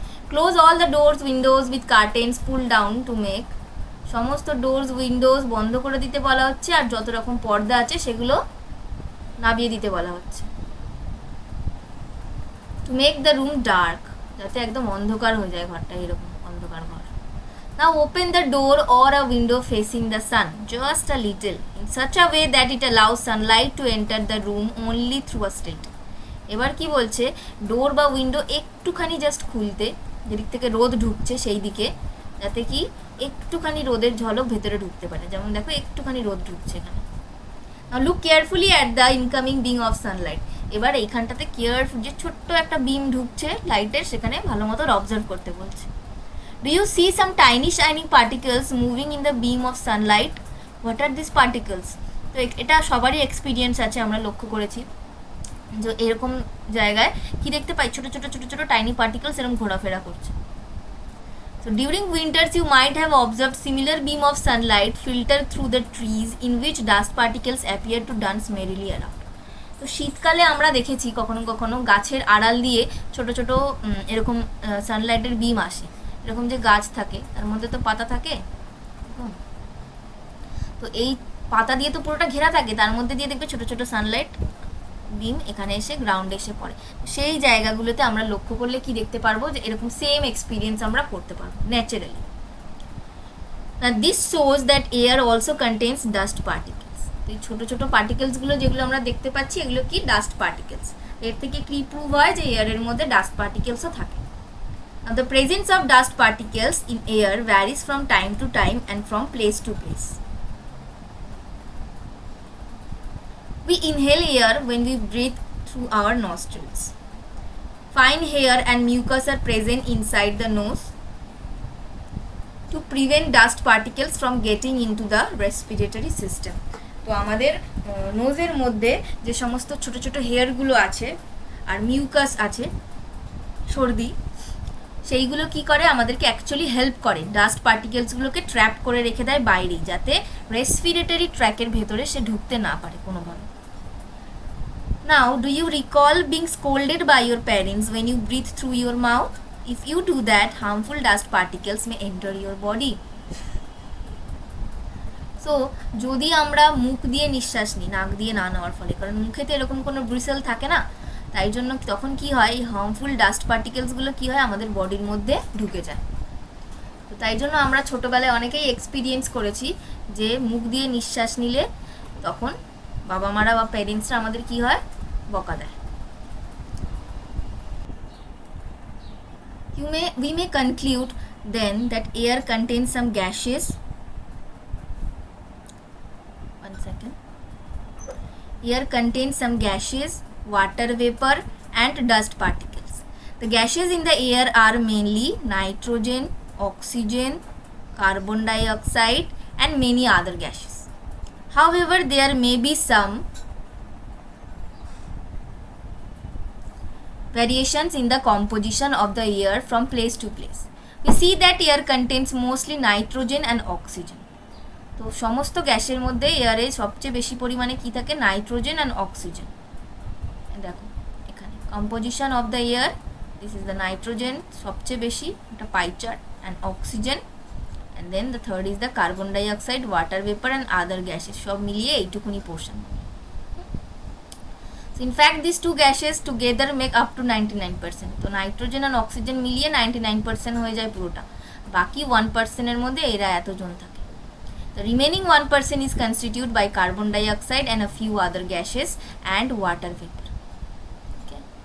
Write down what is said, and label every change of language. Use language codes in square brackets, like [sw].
[en] Close all the doors windows with curtains pull down to make. [bn] সমস্ত doors Windows বন্ধ করে দিতে বলা হচ্ছে, আর যত রকম পর্দা আছে সেগুলো নামিয়ে দিতে বলা হচ্ছে। [en] to make the room dark, [bn] যাতে একদম অন্ধকার হয়ে যায় ঘরটা, এরকম অন্ধকার ঘর। [en] Now open the door or a window facing the sun, just a little, in such a way that it allows sunlight to enter the room only through a slit. [bn] এবার কি বলছে? ডোর বা উইন্ডো একটুখানি জাস্ট খুলতে, যেদিক থেকে রোদ ঢুকছে সেই দিকে, যাতে কি একটুখানি রোদের ঝলক ভেতরে ঢুকতে পারে। যেমন দেখো একটুখানি রোদ ঢুকছে এখানে। [en] Now look carefully at the incoming beam of sunlight. [bn] এবার এইখানটাতে কেয়ারফুল, যে ছোট্ট একটা বিম ঢুকছে লাইটের, সেখানে ভালো মতো অবজার্ভ করতে বলছে। [en] Do you see some tiny shining particles moving in the beam of sunlight? What are these particles? [bn] তো এটা সবারই এক্সপিরিয়েন্স আছে, আমরা লক্ষ্য করেছি যে এরকম জায়গায় কি দেখতে পাই, ছোট ছোট ছোট ছোট টাইনি পার্টিকেলস এরকম ঘোরাফেরা করছে। [en] So during winters you might have observed similar beam of sunlight filter through the trees in which dust particles appear to dance merrily around. [bn] তো শীতকালে আমরা দেখেছি কখনো কখনো গাছের আড়াল দিয়ে ছোট ছোট এরকম সানলাইটের বিম আসে। এরকম যে গাছ থাকে তার মধ্যে তো পাতা থাকে, তো এই পাতা দিয়ে তো পুরোটা ঘেরা থাকে, তার মধ্যে দিয়ে দেখবে ছোট ছোট সানলাইট বিম এখানে এসে গ্রাউন্ডে এসে পড়ে। সেই জায়গাগুলোতে আমরা লক্ষ্য করলে কি দেখতে পারবো, যে এরকম সেম এক্সপিরিয়েন্স আমরা করতে পারবো naturally. [en] This shows that air also contains dust particles. [bn] এই ছোট ছোট পার্টিকেলসগুলো যেগুলো আমরা দেখতে পাচ্ছি এগুলো কি? Dust particles. এর থেকে কি প্রুভ হয় যে এয়ারের মধ্যে ডাস্ট পার্টিকেলসও থাকে। [en] Now, the presence of dust particles in air varies from time to time and from place to place. We inhale air when we breathe through our nostrils. Fine hair and mucus are present inside the nose to prevent dust particles from getting into the respiratory system. [bn] তো আমাদের নোজের মধ্যে যে সমস্ত ছোট ছোট হেয়ারগুলো আছে আর mucus আছে, সর্দি, সেইগুলো কি করে? আমাদেরকে অ্যাকচুয়ালি হেল্প করে, ডাস্ট পার্টিকেলসগুলোকে ট্র্যাপ করে রেখে দেয় বাইরেই, যাতে রেসপিরেটরি ট্র্যাকের ভেতরে সে ঢুকতে না পারে কোনোভাবে। [en] Now do you recall being scolded by your parents when you breathe through your mouth? If you do that harmful dust particles may enter your body. [bn] So যদি আমরা মুখ দিয়ে নিঃশ্বাস নিই, নাক দিয়ে না নেওয়ার ফলে, কারণ মুখেতে এরকম কোনো ব্রিসেল থাকে না, তাই জন্য তখন কি হয়, এই হার্মফুল ডাস্ট পার্টিকেলসগুলো কি হয় আমাদের বডির মধ্যে ঢুকে যায়। তো তাই জন্য আমরা ছোটোবেলায় অনেকেই এক্সপিরিয়েন্স করেছি যে মুখ দিয়ে নিঃশ্বাস নিলে তখন বাবা মারা বা প্যারেন্টসরা আমাদের কি হয়, বকা দেয়। [en] We may conclude then that air contains some gases. One second. Air contains some gases, water vapor and dust particles. The gases in the air are mainly nitrogen, oxygen, carbon dioxide and many other gases. However, there may be some variations in the composition of the air from place to place. We see that air contains mostly nitrogen and oxygen. [bn] তো সমস্ত গ্যাসের মধ্যে এয়ারে সবচেয়ে বেশি পরিমাণে কি থাকে, nitrogen and oxygen. দেখো এখানে [en] composition of the air, this is the nitrogen [bn] সবচেয়ে বেশি, এটা pie chart, [en] and oxygen, and then the third is the carbon dioxide, water vapour and other gases, [bn] সব মিলিয়ে এইটুকুনি portion. [en] So in fact these two gases together make up to 99%. [bn] তো nitrogen and oxygen মিলিয়ে 99% হয়ে যায় পুরোটা, বাকি 1%-এর মধ্যে এরা এতজন থাকে। [en] The remaining 1% is constituted by carbon dioxide and a few other gases and water vapor. Okay.